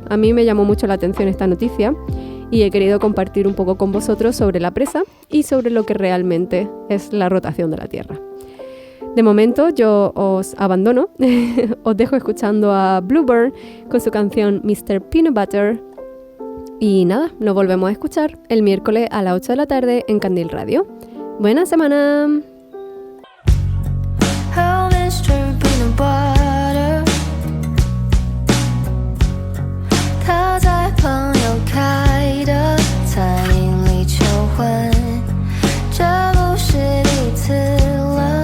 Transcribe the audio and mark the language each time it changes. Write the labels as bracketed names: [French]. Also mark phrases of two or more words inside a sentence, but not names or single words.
[Spanish] A mí me llamó mucho la atención esta noticia y he querido compartir un poco con vosotros sobre la presa y sobre lo que realmente es la rotación de la Tierra. De momento yo os abandono, os dejo escuchando a Bluebird con su canción Mr. Peanut Butter y nada, nos volvemos a escuchar el miércoles a las 8 de la tarde en Candil Radio. ¡Buena semana! [Chinese] Oh, Mr. Peanut Butter， 他在朋友开的餐饮里求婚，这不是第一次了。